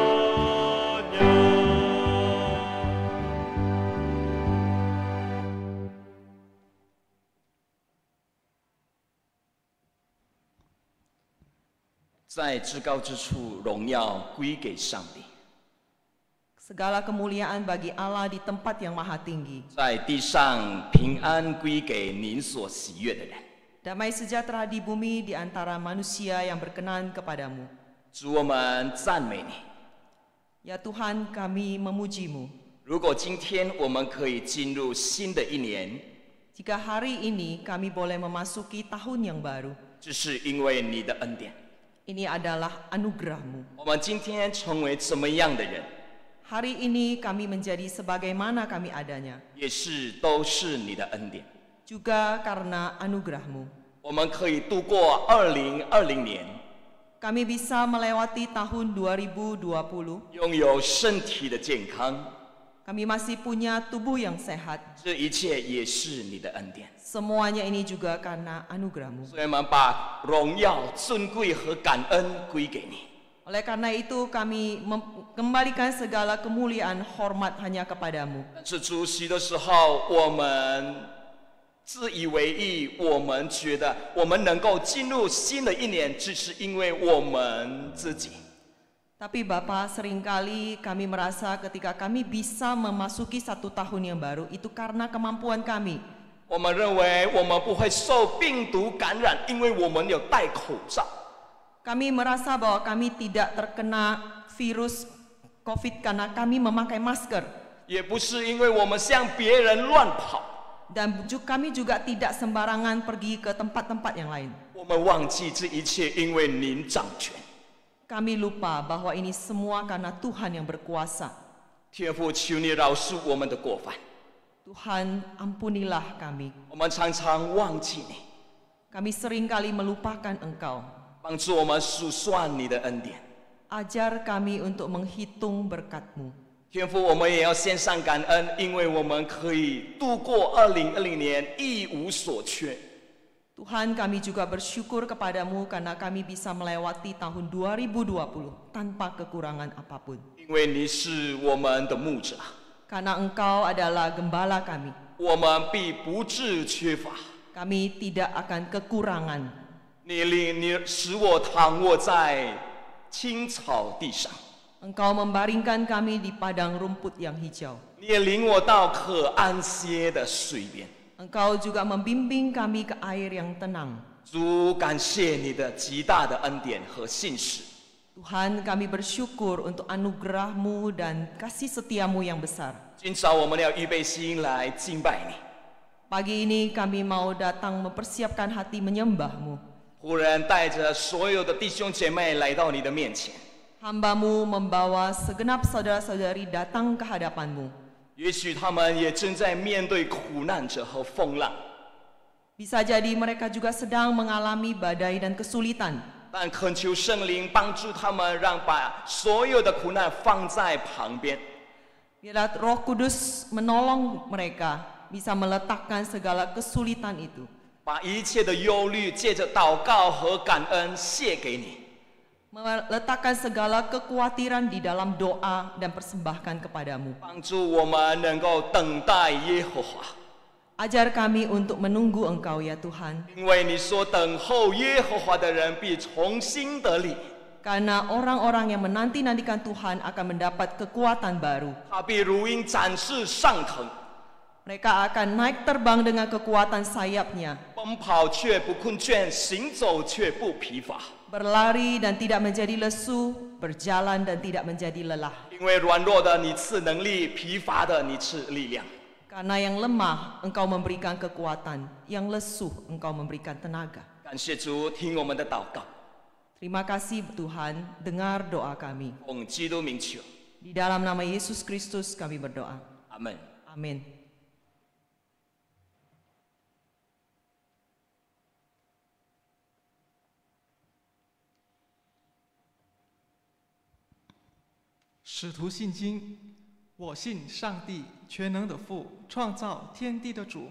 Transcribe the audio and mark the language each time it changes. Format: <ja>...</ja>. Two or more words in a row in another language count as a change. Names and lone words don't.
<zh>" 在至高之处，荣耀归给上帝；</zh> <id>Segala kemuliaan bagi Allah di tempat yang maha tinggi.</id> <zh>在地上，平安归给您所喜悦的人。</zh> <id>Damai sejahtera di bumi di antara manusia yang berkenan kepadamu.</id> <zh>主，我们赞美你。</zh> <id>Ya Tuhan, kami memuji-Mu.</id> <zh>如果今天我们可以进入新的一年，</zh> <id>Jika hari ini kami boleh memasuki tahun yang baru,</id> <zh>这是因为你的恩典。</zh> <id>ini adalah anugerah-Mu.</id> <zh>我们今天成为怎么样的人，</zh> <id>Hari ini kami menjadi sebagaimana kami adanya,</id> <zh>也都是你的恩典。</zh> <id>juga karena anugerah-Mu.</id> <zh>我们可以度过2020年，</zh> <id>Kami bisa melewati tahun 2020,</id> <zh>拥有身体的健康，</zh> <id>Kami masih punya tubuh yang sehat.</id> <zh>这一切也是你的恩典。</zh> <id>Semuanya ini juga karena anugerah-Mu.</id> <zh>所以我们把荣耀、尊贵和感恩归给你。</zh> <id>Oleh karena itu kami kembalikan segala kemuliaan, hormat hanya kepadamu.</id> <zh>但是主席的时候，我们自以为意，我们觉得我们能够进入新的一年，只是因为我们自己。</zh> <id>Tapi Bapa, seringkali kami merasa ketika kami bisa memasuki 1 tahun yang baru, itu karena kemampuan kami.</id> <zh>我们认为我们不会受病毒感染，因为我们有戴口罩。</zh> <id>Kami merasa bahwa kami tidak terkena virus COVID karena kami memakai masker.</id> <zh>也不是因为我们向别人乱跑，</zh> <id>Dan kami juga tidak sembarangan pergi ke tempat-tempat yang lain.</id> <zh>我们忘记这一切，因为您掌权。</zh> <id>Kami lupa bahwa ini semua karena Tuhan yang berkuasa.</id> <zh>天父，求你饶恕我们的过犯，</zh> <id>Tuhan, ampunilah kami.</id> <zh>我们常常忘记你，</zh> <id>Kami seringkali melupakan Engkau.</id> <zh>帮助我们数算你的恩典。</zh> <id>Ajar kami untuk menghitung berkat-Mu.</id> <zh>天父，我们也要献上感恩，因为我们可以度过2020年一无所缺。</zh> <id>Tuhan, kami juga bersyukur kepadamu karena kami bisa melewati tahun 2020 tanpa kekurangan apapun.</id> <zh>因为你是我们的牧者，</zh> <id>Karena Engkau adalah gembala kami.</id> <zh>我们必不致缺乏。</zh> <id>Kami tidak akan kekurangan.</id> <zh>你使我躺卧在青草地上，</zh> <id>Engkau membaringkan kami di padang rumput yang hijau.</id> <zh>你也领我到可安歇的水边。</zh> <id>Engkau juga membimbing kami ke air yang tenang.</id> <zh>主，感谢你的极大的恩典和信实。</zh> <id>Tuhan, kami bersyukur untuk anugerah-Mu dan kasih setia-Mu yang besar.</id> <zh>今早我们要预备心来敬拜你。</zh> <id>Pagi ini kami mau datang mempersiapkan hati menyembah-Mu.</id> <zh>忽然带着所有的弟兄姐妹来到你的面前，</zh> <id>Hamba-Mu membawa segenap saudara-saudari datang ke hadapan-Mu.</id> <zh>也许他们也正在面对苦难者和风浪，</zh> <id>Bisa jadi mereka juga sedang mengalami badai dan kesulitan.</id> <zh>但恳求圣灵帮助他们，让把所有的苦难放在旁边，</zh> <id>Biarlah Roh Kudus menolong mereka bisa meletakkan segala kesulitan itu.</id> <zh>把一切的忧虑借着祷告和感恩卸给你。</zh> <id>Meletakkan segala kekhawatiran di dalam doa dan persembahkan kepadamu.</id> <zh>帮助我们能够等待耶和华，</zh> <id>Ajar kami untuk menunggu Engkau ya Tuhan.</id> <zh>因为你说等候耶和华的人必重新得力，</zh> <id>Karena orang-orang yang menanti-nantikan Tuhan akan mendapat kekuatan baru.</id> <zh>他必如鹰展翅上腾，</zh> <id>Mereka akan naik terbang dengan kekuatan sayapnya.</id> <zh>奔跑却不困倦，行走却不疲乏。</zh> <id>Berlari dan tidak menjadi lesu, berjalan dan tidak menjadi lelah.</id> <zh>因为软弱的你赐能力，疲乏的你赐力量。</zh> <id>Karena yang lemah Engkau memberikan kekuatan, yang lesu Engkau memberikan tenaga.</id> <zh>感谢主，听我们的祷告，</zh> <id>Terima kasih Tuhan, dengar doa kami.</id> <zh>奉基督名求，</zh> <id>Di dalam nama Yesus Kristus kami berdoa.</id> <zh>阿门。</zh> <id>Amin.</id> <zh>《使徒信经》，我信上帝全能的父，创造天地的主。</zh>